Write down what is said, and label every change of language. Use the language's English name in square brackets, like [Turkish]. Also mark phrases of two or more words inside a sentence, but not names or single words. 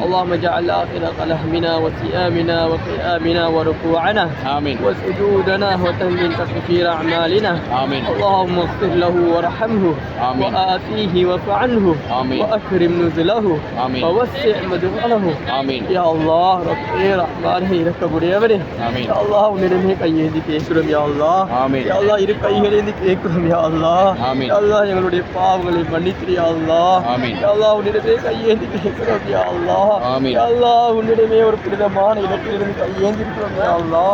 [Arabic] اللهم اجعل آخر قلهمنا وصيامنا وقيامنا وركوعنا آمين. وسجودنا وتمن تكفير أعمالنا. آمين. اللهم اغفر له وارحمه آمين. وآفيه واعف عنه آمين. وأكرم نزله آمين. ووسع مدخله. آمين. يا الله ربي رحمانே இரக்கக்கூடியவரே. آمين. يا الله [Tamil] உன்னிடமே கையேந்தி கேட்கிறோம் [Arabic] يا الله. آمين. يا الله [Tamil] இரு கைகளேந்தி கேட்கிறோம் [Arabic] يا الله. آمين. يا الله [Tamil] எங்களுடைய பாவங்களை மன்னித்திரு [Arabic] يا الله. آمين. يا الله [Tamil] உன்னிடமே கையேந்தி கேட்கிறோம் [Arabic] يا الله. آمين. يا الله [Tamil] உன்னிடமே ஒரு புனிதமான இடத்திலிருந்து கையேந்தி இருக்கிறோம் [Arabic] يا الله.